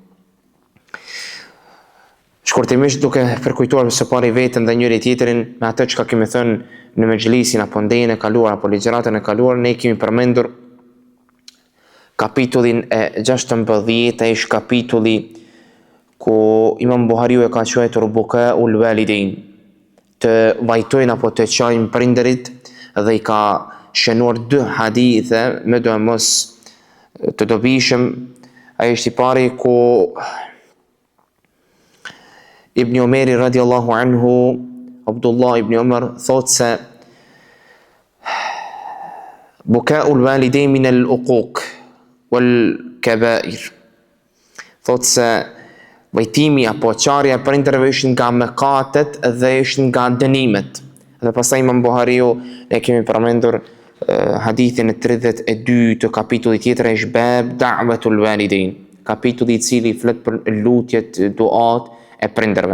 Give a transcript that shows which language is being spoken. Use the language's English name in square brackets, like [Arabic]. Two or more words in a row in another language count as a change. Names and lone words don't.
[Albanian] Shkurtimisht duke përkujtuar së pari veten dhe njëri tjetrin me atë që kemi thënë në mexhlisin apo ndjenjën e kaluar apo ligjëratën e kaluar, ne kemi përmendur kapitullin e 16 ish kapitulli ku Imam Buhariu e ka quajtur [Arabic] بكاء الوالدين, [Albanian] të vajtojnë apo të qajnë prindërit, dhe I ka shënuar 2 hadithe me do e mos të dobishëm. Ai është I pari ku Ibn Umeri [Arabic] رضي الله عنه, [Albanian] Abdullah ibn Umar, [Arabic] thot se بكاء الوالدين من العقوق والكبائر. [Albanian] Thot se vajtimi apo qarja e prindërve është nga mëkatet dhe është nga dënimet. Dhe pastaj Imam Buhariu ne kemi përmendur hadithin e 32 të kapitullit tjetër, është [Arabic] باب دعوة الوالدين, [Albanian] kapitulli I cili flet për lutjet, duat e prindërve.